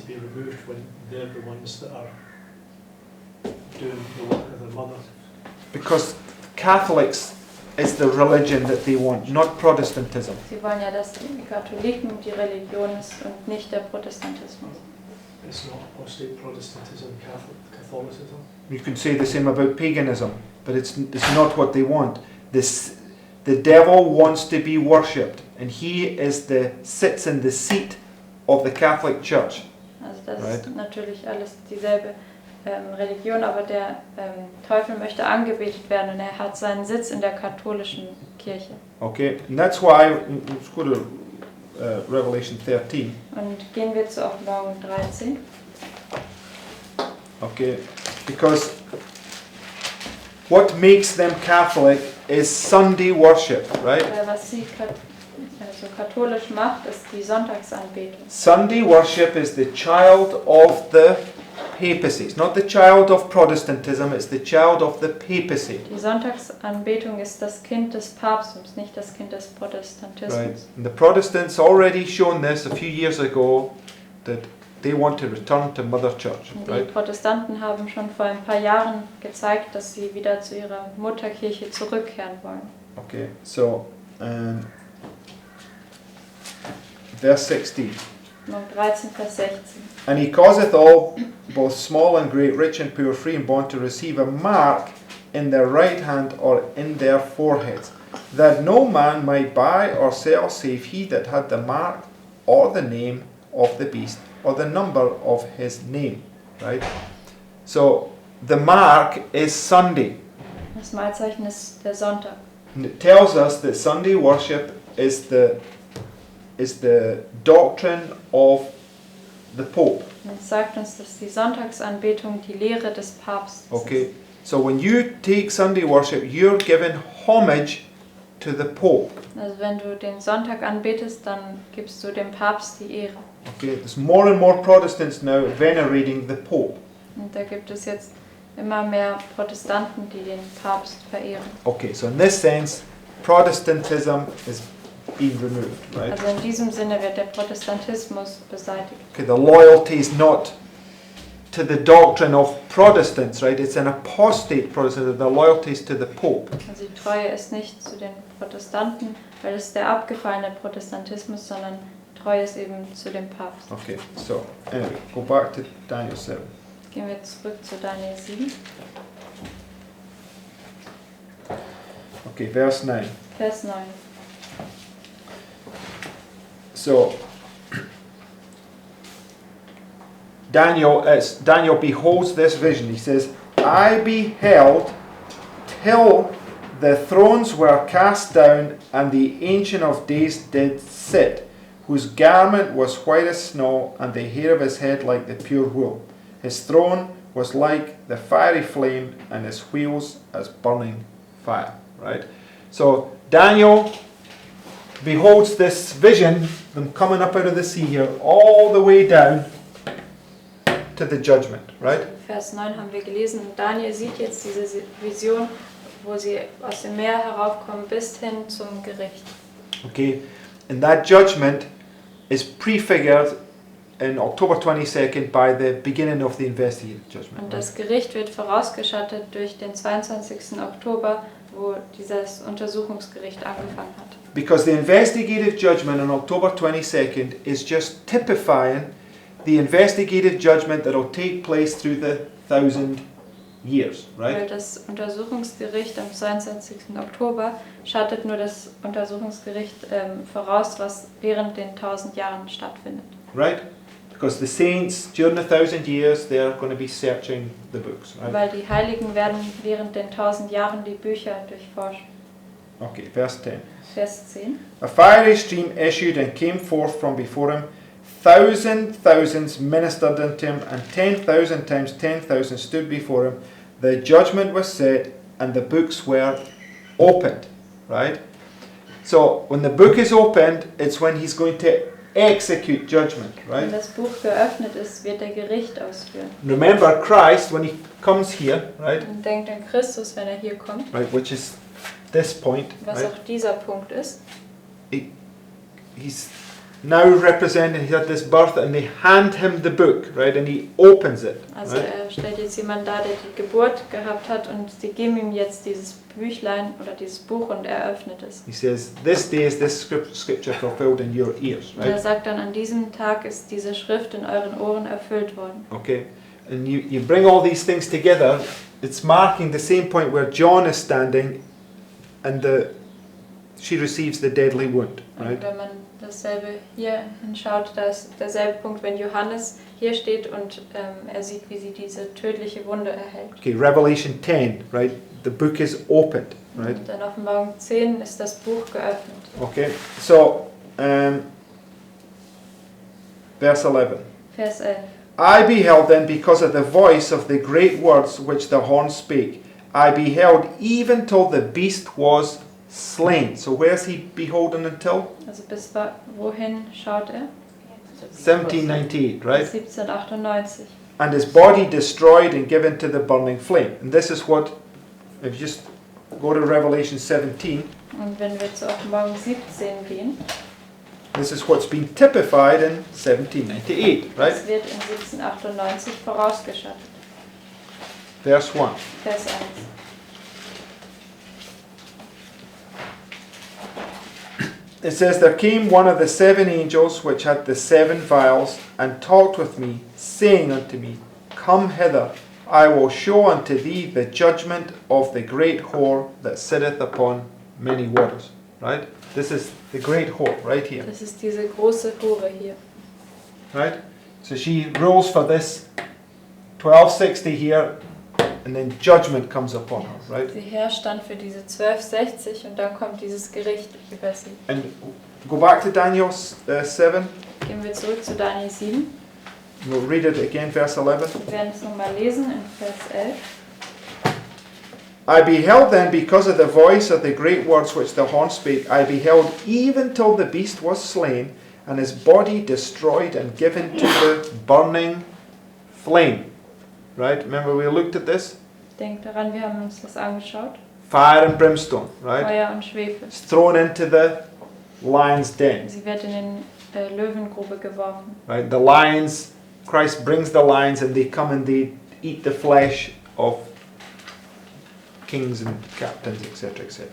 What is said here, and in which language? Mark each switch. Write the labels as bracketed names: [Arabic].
[English] to be removed when they're the ones that are doing the work of their mother? Because Catholics is the religion that they want, not Protestantism. [German] Sie wollen ja, dass die Katholiken die Religion ist und nicht der Protestantismus. [English] It's not apostate Protestantism, Catholicism. You can say the same about paganism, but it's not what they want. The devil wants to be worshipped, and he sits in the seat of the Catholic Church. [German] Also das [English] Right. [German] ist natürlich alles dieselbe Religion, aber der Teufel möchte angebetet werden und er hat seinen Sitz in der katholischen Kirche. [English] Okay, and that's why, let's go to Revelation 13. [German] Und gehen wir zu Offenbarung 13. [English] Okay, because what makes them Catholic is Sunday worship, right? [German] Was sie also katholisch macht, ist die Sonntagsanbetung. [English] Sunday worship is the child of the papacy. It's not the child of Protestantism, it's the child of the papacy. [German] Die Sonntagsanbetung ist das Kind des Papsttums, nicht das Kind des Protestantismus. [English] Right. And the Protestants already shown this a few years ago that they want to return to Mother Church, [German] Und die [English] right? [German] Protestanten haben schon vor ein paar Jahren gezeigt, dass sie wieder zu ihrer Mutterkirche zurückkehren wollen. [English] Okay, so verse 16. [German] Offenbarung 13, Vers 16. [English] And he causeth all, both small and great, rich and poor, free and bond, to receive a mark in their right hand or in their foreheads, that no man might buy or sell save he that had the mark or the name of the beast or the number of his name. Right? So the mark is Sunday. [German] Das Mahlzeichen ist der Sonntag. [English] And it tells us that Sunday worship is the doctrine of the Pope. [German] Und es sagt uns, dass die Sonntagsanbetung die Lehre des Papstes ist. [English] Okay, so when you take Sunday worship, you're giving homage to the Pope. [German] Also wenn du den Sonntag anbetest, dann gibst du dem Papst die Ehre. [English] Okay, there's more and more Protestants now venerating the Pope. [German] Und da gibt es jetzt immer mehr Protestanten, die den Papst verehren. [English] Okay, so in this sense, Protestantism is being removed, right? [German] Also in diesem Sinne wird der Protestantismus beseitigt. [English] Okay, the loyalty is not to the doctrine of Protestants, right? It's an apostate Protestant. The loyalty is to the Pope. [German] Also die Treue ist nicht zu den Protestanten, weil es der abgefallene Protestantismus, sondern Treue ist eben zu dem Papst. [English] Okay, so anyway, go back to Daniel 7. [German] Gehen wir zurück zu Daniel 7, [English] Okay, verse 9. [German] Vers 9. [English] So Daniel beholds this vision. He says, I beheld till the thrones were cast down, and the Ancient of Days did sit, whose garment was white as snow, and the hair of his head like the pure wool. His throne was like the fiery flame, and his wheels as burning fire. Right? So Daniel beholds this vision, them coming up out of the sea here, all the way down to the judgment, right? [German] Vers 9 haben wir gelesen. Daniel sieht jetzt diese Vision, wo sie aus dem Meer heraufkommen bis hin zum Gericht. [English] Okay, and that judgment is prefigured in October 22nd by the beginning of the investigative judgment. [German] Und das Gericht wird vorausgeschattet durch den 22. Oktober, wo dieses Untersuchungsgericht angefangen hat. [English] Because the investigative judgment on October 22nd is just typifying the investigative judgment that will take place through the 1,000 years, [German] Weil [English] right? [German] das Untersuchungsgericht am 22. Oktober schattet nur das Untersuchungsgericht voraus, was während den 1000 Jahren stattfindet. [English] Right? Because the saints during the 1,000 years they're going to be searching the books, right? [German] Weil die Heiligen werden während den 1000 Jahren die Bücher durchforschen. [English] Okay, verse 10. [German] Vers 10. [English] A fiery stream issued and came forth from before him. Thousands ministered unto him, and 10,000 times 10,000 stood before him. The judgment was set, and the books were opened. Right? So when the book is opened, it's when he's going to execute judgment. [German] Wenn [English] Right? [German] das Buch geöffnet ist, wird er Gericht ausführen. [English] Remember Christ when he comes here, right? [German] Und denkt an Christus, wenn er hier kommt, [English] Right, which is this point. [German] was [English] Right? [German] auch dieser Punkt ist. [English] He's now representing, he had this birth, and they hand him the book, right, and he opens it. [German] Also [English] Right? [German] er stellt jetzt jemanden dar, der die Geburt gehabt hat, und sie geben ihm jetzt dieses Büchlein oder dieses Buch und er öffnet es. [English] He says, this day is this scripture fulfilled in your ears, [German] Und er [English] right? [German] sagt dann, an diesem Tag ist diese Schrift in euren Ohren erfüllt worden. [English] Okay, and you bring all these things together, it's marking the same point where John is standing, and she receives the deadly wound, [German] Und [English] right? [German] wenn man dasselbe hier hinschaut, da ist derselbe Punkt, wenn Johannes hier steht und er sieht, wie sie diese tödliche Wunde erhält. [English] Okay, Revelation 10, right? The book is opened, right? [German] Und in Offenbarung 10 ist das Buch geöffnet. [English] Okay, so verse 11. [German] Vers 11. [English] I beheld then, because of the voice of the great words which the horn spake, I beheld even till the beast was slain. So where's he beholden until? [German] Also bis wohin schaut er? [English] 1798, right? [German] 1798. [English] And his body destroyed and given to the burning flame. And this is what, if you just go to Revelation 17, [German] Und wenn wir zur Offenbarung 17 gehen, [English] this is what's been typified in 1798, right? [German] das wird in 1798 vorausgeschattet. [English] Verse 1. [German] Vers 1. [English] It says, There came one of the seven angels which had the seven vials, and talked with me, saying unto me, Come hither, I will show unto thee the judgment of the great whore that sitteth upon many waters. Right? This is the great whore, right here. [German] Das ist diese große Hure hier. [English] Right? So she rules for this 1260 here, and then judgment comes upon her, right? [German] Sie herrscht dann für diese 1260 und dann kommt dieses Gericht über sie. [English] And go back to Daniel 7. [German] Gehen wir zurück zu Daniel 7. [English] We'll read it again, verse 11. [German] Wir werden es nochmal lesen in Vers 11. [English] I beheld then, because of the voice of the great words which the horn spake, I beheld even till the beast was slain, and his body destroyed and given to the burning flame. Right? Remember we looked at this? [German] Denkt daran, wir haben uns das angeschaut. [English] Fire and brimstone, right? [German] Feuer und Schwefel. [English] It's thrown into the lion's den, [German] Sie wird in den Löwengrube geworfen. [English] right? The lions, Christ brings the lions and they come and they eat the flesh of kings and captains, etc., etc.